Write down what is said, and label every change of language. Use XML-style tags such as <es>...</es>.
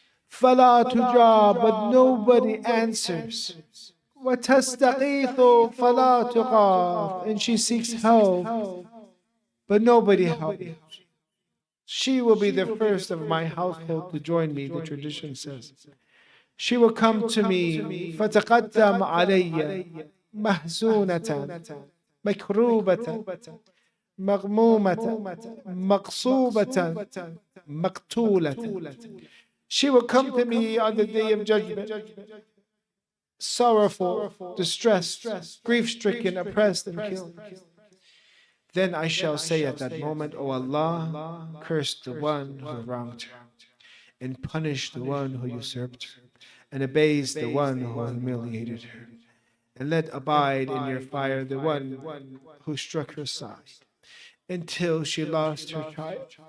<ar>فَلَا تُجَابْ,</ar> <en>but nobody answers.</en> <ar>وَتَسْتَغِيثُ فَلَا تُغَاث,</ar> <en>and she seeks help, but nobody helps. She will be the first of my household to join me, the tradition says. She will come to me,</en> <ar>فَتَقَدَّمْ عَلَيَّ مَحْزُونَةً مَكْرُوبَةً مَغْمُومَةً مَقْصُوبَةً مَقْتُولَةً.</ar> <en>She will come to me on the day of judgment, sorrowful, distressed, grief-stricken, oppressed, and killed. Then I shall say at that moment, "O Allah, curse the one who wronged her, and punish the one who usurped her, and abase the one who humiliated her, and let abide in your fire the one who struck her side, until she lost her child."</en>